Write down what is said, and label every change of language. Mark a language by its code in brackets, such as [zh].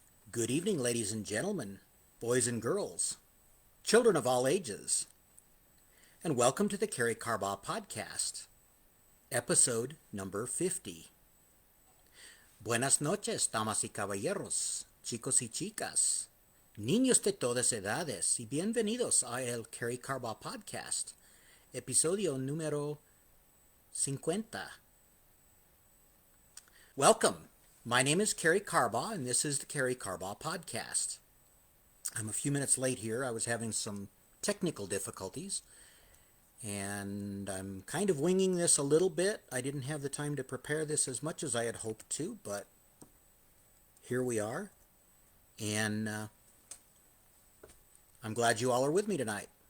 [en] Good evening, ladies and gentlemen, boys and girls, children of all ages, and welcome to the Karey Carbaugh podcast, episode number 50. [es] Buenas noches, damas y caballeros, chicos y chicas, niños de todas edades, y bienvenidos a el Karey Carbaugh podcast, episodio número 50. [en] Welcome. My name is Karey Carbaugh, and this is the Karey Carbaugh podcast. I'm a few minutes late here. I was having some technical difficulties, and I'm kind of winging this a little bit. I didn't have the time to prepare this as much as I had hoped to, but here we are, and I'm glad you all are with me tonight.